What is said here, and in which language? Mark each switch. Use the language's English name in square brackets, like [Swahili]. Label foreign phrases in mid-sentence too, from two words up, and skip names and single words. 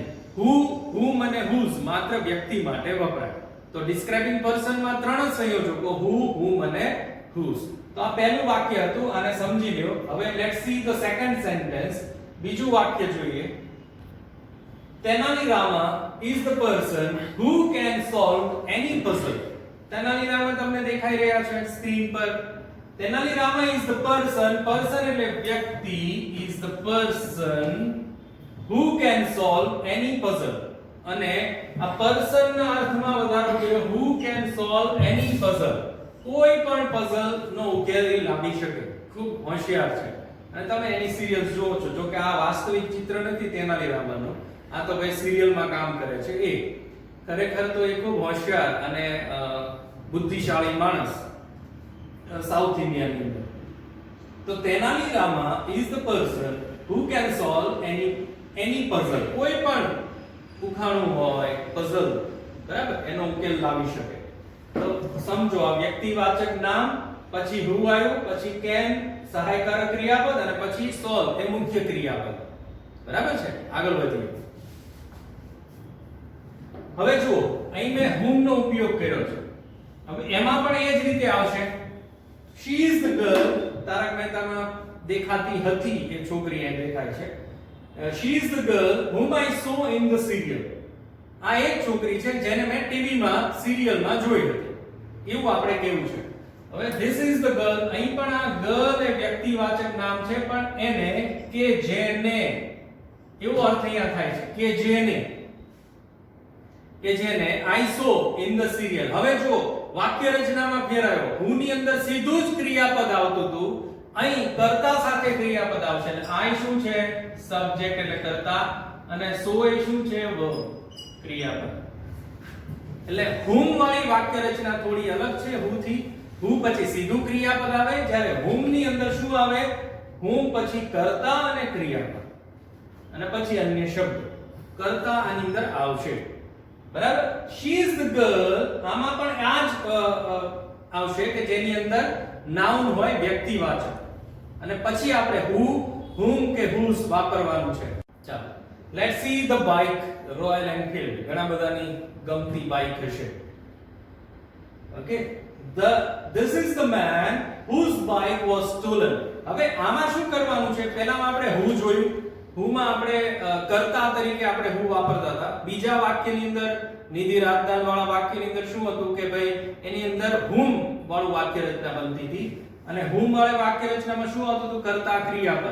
[Gujarati] હુમ અને હુઝ માત્ર વ્યક્તિ માટે વપરાય. તો [English] describing personમાં [Gujarati] ત્રણ જ સંયોજકો, હુમ અને હુઝ. તો આ પહેલું વાક્ય હતું, આને સમજી લ્યો. હવે [English] let's see the second sentence. [Gujarati] બીજું વાક્ય જોઈએ. તેનાલી રામા [English] is the person who can solve any puzzle. [Gujarati] તેનાલી રામા તમને દેખાઈ રહ્યા છે સ્ક્રીન પર. તેનાલી રામા [English] is the person [Gujarati] એટલે વ્યક્તિ, [English] is the person who can solve any puzzle. [Gujarati] અને આ પર્સન ના અર્થમાં વધારો કર્યો, [English] who can solve any puzzle. [Gujarati] કોઈ પણ પઝલ નો ઉકેલ લાવી શકે. ખૂબ હોશિયાર છે. અને તમે એની સિરિયલ્સ જોવો છો. જો કે આ વાસ્તવિક ચિત્ર નથી તેનાલી રામાનું, આ તો ભાઈ સિરિયલમાં કામ કરે છે. એ ખરેખર તો એ ખૂબ હોશિયાર અને બુદ્ધિશાળી માણસ સાઉથ ઇન્ડિયાની અંદર. તો તેનાલી રામા [English] is the person who can solve any puzzle. [Gujarati] કોઈ પણ ઉખાણું હોય, પઝલ, બરાબર, એનો ઉકેલ લાવી શકે. તો સમજો, આ વ્યક્તિવાચક નામ, પછી who આવ્યું, પછી can સહાયકારક ક્રિયાપદ, અને પછી solve એ મુખ્ય ક્રિયાપદ, બરાબર છે. આગળ વધીએ. હવે જુઓ, અહીં મેં whom નો ઉપયોગ કર્યો છે. હવે એમાં પણ એ જ રીતે આવશે. [English] she is the girl, [Gujarati] તારક મહેતામાં દેખાતી હતી એ છોકરી અહીં દેખાય છે. [English] she is the girl whom I saw in the serial. [Gujarati] આ એક છોકરી છે જેને મેં ટીવીમાં સિરિયલમાં જોઈ હતી, એવું આપણે કહેવું છે. [English] હવે this is the girl, [Gujarati] અહીં પણ આ girl એ વ્યક્તિવાચક નામ છે, પણ એને કે જેને એવો અર્થ અહીંયા થાય છે, કે જેને [English] I saw in the serial. [Gujarati] હવે જો વાક્ય રચનામાં ફેરાયો, who ની અંદર સીધું જ ક્રિયાપદ આવતું હતું, અહીં કર્તા સાથે ક્રિયાપદ આવશે. એટલે I શું છે? સબ્જેક્ટ એટલે કર્તા, અને so એ શું છે? વર્બ, ક્રિયાપદ. એટલે whom વાળી વાક્ય રચના થોડી અલગ છે who થી. who પછી સીધું ક્રિયાપદ આવે, જ્યારે whom ની અંદર શું આવે? whom પછી કર્તા અને ક્રિયાપદ, અને પછી અન્ય શબ્દ. કર્તા આની અંદર આવશે, બરાબર. [English] she is the girl, [Gujarati] આમાં પણ આ જ આવશે કે જેની અંદર નાઉન હોય, વ્યક્તિવાચક, અને પછી આપણે who, whom કે whose વાપરવાનું છે. ચાલો [English] let's see the bike [Gujarati] રોયલ એનફિલ્ડ. ઘણા બધાની ગમતી બાઇક હશે. ઓકે, [English] this is the man whose bike was stolen. [Gujarati] હવે આમાં શું કરવાનું છે? પહેલામાં આપણે who જોયું. who માં આપણે કર્તા તરીકે આપણે who વાપરતા હતા. બીજા વાક્યની અંદર નિધિ રાજદાન વાળા વાક્યની અંદર શું હતું કે ભાઈ એની અંદર whom વાળું વાક્ય રચના બનતી હતી અને whom વાળી વાક્ય રચનામાં શું આવતું હતું? કર્તા ક્રિયાપદ.